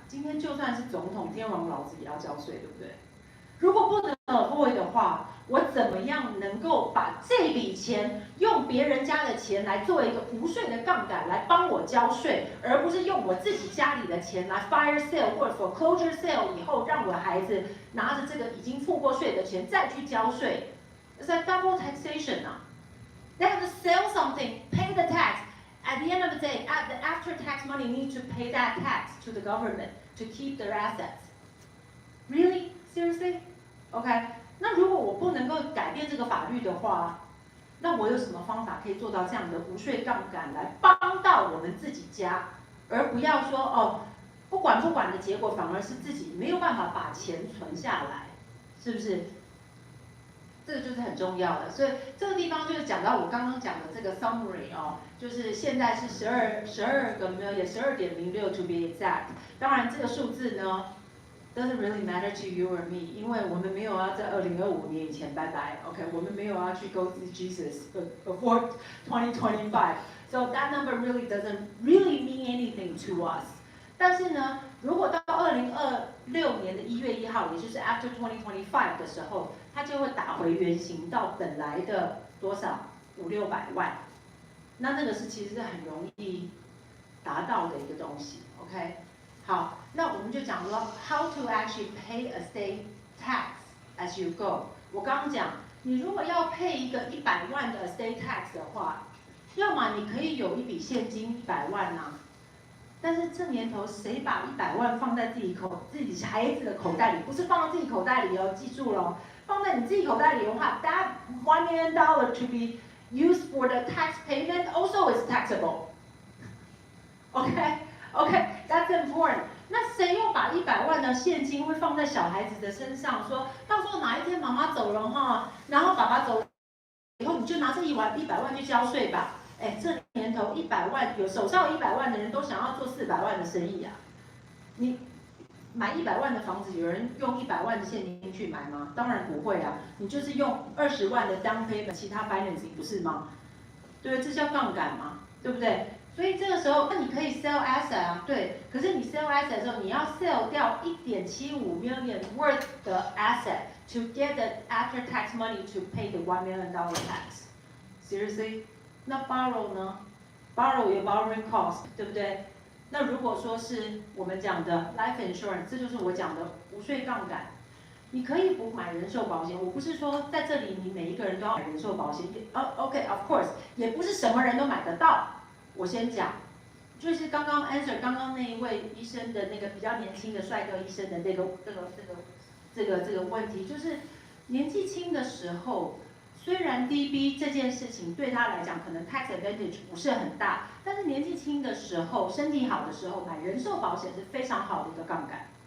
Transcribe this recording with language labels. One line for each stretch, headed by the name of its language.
Chinese: 今天就算是总统、天王老子也要交税，对不对？如果不能 avoid 的话，我怎么样能够把这笔钱用别人家的钱来做一个无税的杠杆来帮我交税，而不是用我自己家里的钱来 fire sale 或者 foreclosure sale 以后让我孩子拿着这个已经付过税的钱再去交税，是在 double taxation 啊。
English: They have to sell something, pay the tax. At the end of the day, at the after tax money need to pay that tax to the government to keep their assets. Really? Seriously?
Chinese: OK， 那如果我不能够改变这个法律的话，那我有什么方法可以做到这样的无税杠杆来帮到我们自己家，而不要说哦，不管的结果反而是自己没有办法把钱存下来，是不是？这个就是很重要的，所以这个地方就是讲到我刚刚讲的这个 summary 哦，就是现在是12个 million，
English: 12.06 to be exact。
Chinese: 当然这个数字呢
English: doesn't really matter to you or me，
Chinese: 因为我们没有要在2025年以前拜拜
English: ，OK，
Chinese: 我们没有要去
English: go see Jesus before 2025，so that number really doesn't really mean anything to us。
Chinese: 但是呢，如果到2026年的1月1号，也就是 after 2025的时候，它就会打回原形到本来的多少500-600万，那个是其实是很容易达到的一个东西 ，OK？好，那我们就讲了
English: how to actually pay a state tax as you go。
Chinese: 我刚刚讲，你如果要配一个100万的 state tax 的话，要么你可以有一笔现金100万啊。但是这年头，谁把100万放在自己孩子的口袋里？不是放到自己口袋里哦，记住了，放在你自己口袋里的话 ，
English: that $1 million to be used for the tax payment also is taxable. OK，that's important.
Chinese: 那谁又把100万的现金会放在小孩子的身上？说到时候哪一天妈妈走了哈，然后爸爸走了以后，你就拿这100万去交税吧。哎，这年头100万有手上有100万的人都想要做400万的生意啊！你买100万的房子，有人用100万的现金去买吗？当然不会啊！你就是用20万的 down payment， 其他 financing 不是吗？对，这叫杠杆嘛，对不对？所以这个时候，那你可以 sell asset 啊，对。可是你
English: sell asset
Chinese: 的时候，你要
English: sell 掉1.75 million worth 的 asset to get the after tax money to pay the $1 million tax. Seriously？
Chinese: 那 borrow 呢 ？borrow 有 borrowing cost， 对不对？那如果说是我们讲的 life insurance， 这就是我讲的无税杠杆。你可以不买人寿保险，我不是说在这里你每一个人都要买人寿保险。 OK，of course， 也不是什么人都买得到。我先讲，就是刚刚 answer 刚刚那一位医生的那个比较年轻的帅哥医生的这个问题，就是年纪轻的时候，虽然 DB 这件事情对他来讲可能 tax advantage 不是很大，但是年纪轻的时候，身体好的时候买人寿保险是非常好的一个杠杆。